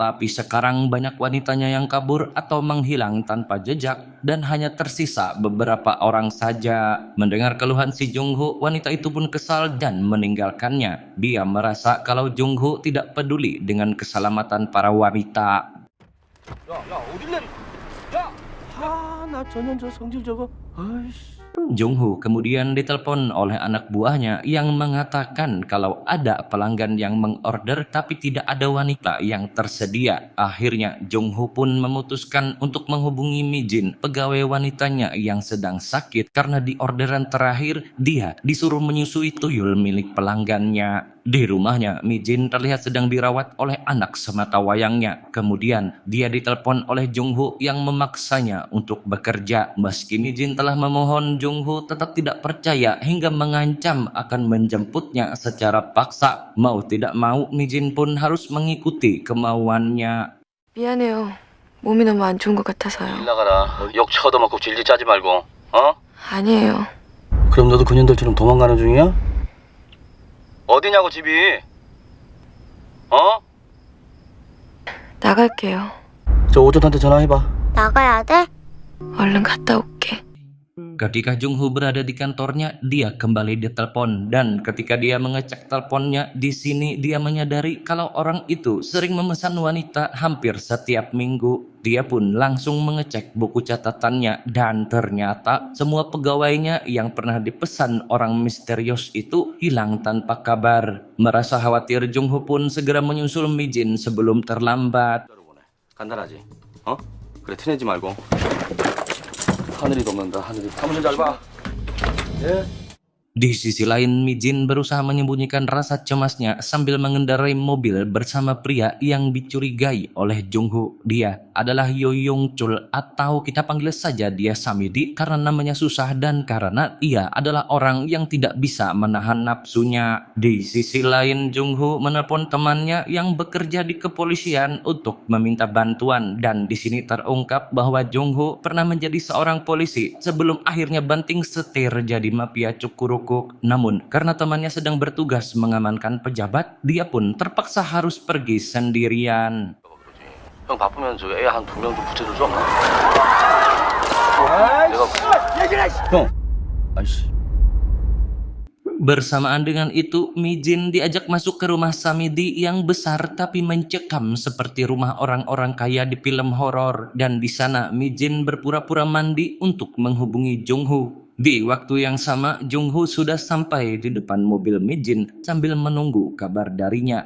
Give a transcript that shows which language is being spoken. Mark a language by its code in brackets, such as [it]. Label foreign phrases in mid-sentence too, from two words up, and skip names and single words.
[id] Tapi sekarang banyak wanitanya yang kabur atau menghilang tanpa jejak, dan hanya tersisa beberapa orang saja. Mendengar keluhan si Jong Ho, wanita itu pun kesal dan meninggalkannya. Dia merasa kalau Jong Ho tidak peduli dengan keselamatan para wanita. [ko] 야, 어딜 내리? 야! 나 전현 저 성질 저거. 아이씨. [id] Jong Ho kemudian ditelepon oleh anak buahnya yang mengatakan kalau ada pelanggan yang mengorder tapi tidak ada wanita yang tersedia. Akhirnya Jong Ho pun memutuskan untuk menghubungi Mi Jin, pegawai wanitanya yang sedang sakit karena di orderan terakhir dia disuruh menyusui tuyul milik pelanggannya. Di rumahnya, Mi Jin terlihat sedang dirawat oleh anak sematawayangnya. Kemudian dia ditelepon oleh Jong Ho yang memaksanya untuk bekerja. Meski Mi Jin telah memohon, Jong Ho tetap tidak percaya hingga mengancam akan menjemputnya secara paksa. Mau tidak mau, Mi Jin pun harus mengikuti kemauannya. [ko] 미안해요. 몸이 너무 안 좋은 것 일 같아서요. 나가라. 욕 처얻어먹고 질질 짜지 말고. 어? 아니에요. 그럼 너도 그년들처럼 도망가는 중이야? 어디냐고 집이? 어? 나갈게요. 저 오전한테 전화해봐. 나가야 돼? 얼른 갔다 올게. [id] Ketika Jungho berada di kantornya, dia kembali ditelepon dan ketika dia mengecek teleponnya, di sini dia menyadari kalau orang itu sering memesan wanita hampir setiap minggu. Dia pun langsung mengecek buku catatannya dan ternyata semua pegawainya yang pernah dipesan orang misterius itu hilang tanpa kabar. Merasa khawatir, Jungho pun segera menyusul Mi-jin sebelum terlambat. [ko] 간단하지? 어? 그래 티내지 말고 하늘이 덮는다 하늘이 사무실 잘 봐. 예. [id] Di sisi lain, Mi-jin berusaha menyembunyikan rasa cemasnya sambil mengendarai mobil bersama pria yang dicurigai oleh Jungho. Dia adalah Yo Yong-chul atau kita panggil saja dia Samidi karena namanya susah dan karena ia adalah orang yang tidak bisa menahan nafsunya. Di sisi lain, Jungho menelpon temannya yang bekerja di kepolisian untuk meminta bantuan dan di sini terungkap bahwa Jungho pernah menjadi seorang polisi sebelum akhirnya banting setir jadi mafia cukuruk. Namun, karena temannya sedang bertugas mengamankan pejabat, dia pun terpaksa harus pergi sendirian. [ko] 형 바쁘면 저 애 한 2명 좀 붙여줄 수 없나? 형 아이씨 [id] Bersamaan dengan itu, Mi-jin diajak masuk ke rumah Samidi yang besar tapi mencekam seperti rumah orang-orang kaya di film horor. Dan di sana Mi-jin berpura-pura mandi untuk menghubungi Jungho. Di waktu yang sama, Jungho sudah sampai di depan mobil Mi-jin sambil menunggu kabar darinya.